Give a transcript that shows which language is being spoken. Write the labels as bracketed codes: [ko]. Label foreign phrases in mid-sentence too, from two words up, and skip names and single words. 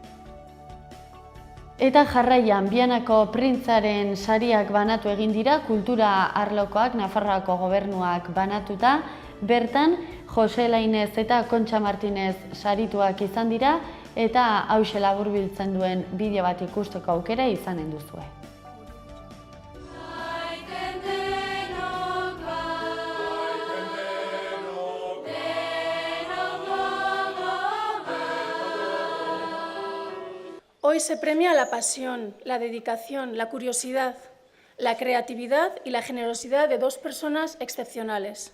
[eu] Eta jarraian, Bianako printzaren sariak banatu egin dira, kultura arlokoak, Nafarroako gobernuak banatuta, bertan Jose Lainez eta Kontxa Martinez sarituak izan dira, eta hauxe laburbiltzen duen bideo bat ikusteko aukera izanen duzue. [es] Hoy se premia la pasión, la dedicación, la curiosidad, la creatividad y la generosidad de 2 personas excepcionales.